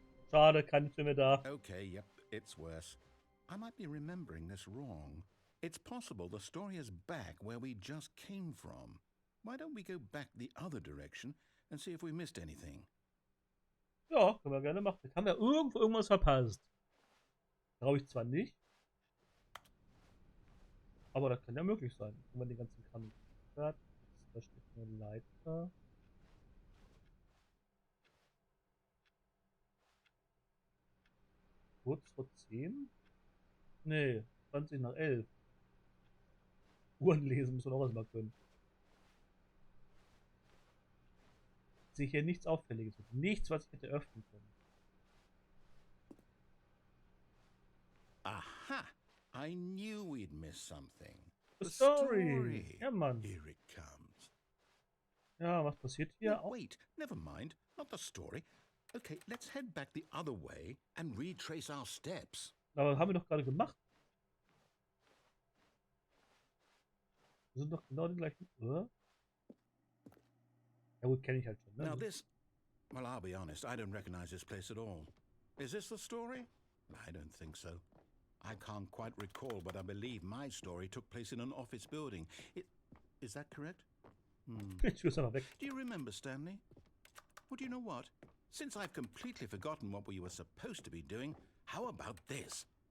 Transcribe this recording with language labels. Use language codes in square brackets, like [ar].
[de] Schade, keine Stimme da. [en] Okay, yep, it's worse. I might be remembering this wrong. It's possible the story is back where we just came from. Why don't we go back the other direction and see if we missed anything? [de] Ja, können wir gerne machen. Jetzt haben wir irgendwo irgendwas verpasst. Glaube ich zwar nicht. Aber das kann ja möglich sein. Wenn man den ganzen Kram hat. Da steht eine Leiter. Kurz vor 10? Nee, 20 nach 11. Uhren lesen müssen wir noch was mal können. Ich sehe hier nichts Auffälliges. Nichts, was ich hätte öffnen können. Aha! [en] I knew we'd miss something. The story. [de] Ja, Mann. [en] Here it comes. [de] Ja, was passiert hier? [en] Wait, never mind. Not the story. Okay, let's head back the other way and retrace our steps. [de] Aber haben wir doch gerade gemacht. Wir sind doch genau die gleichen. Oder? Ja gut, kenne ich halt schon. Ne? [en] Now this, well, I'll be honest, I don't recognize this place at all. Is this the story? I don't think so. I can't quite recall, but I believe my story took place in an office building. Is that correct? [de] Ich tue es einfach weg. [en] Do you remember, Stanley? Well, do you know what? Since I've completely forgotten what we were supposed to be doing, how about this?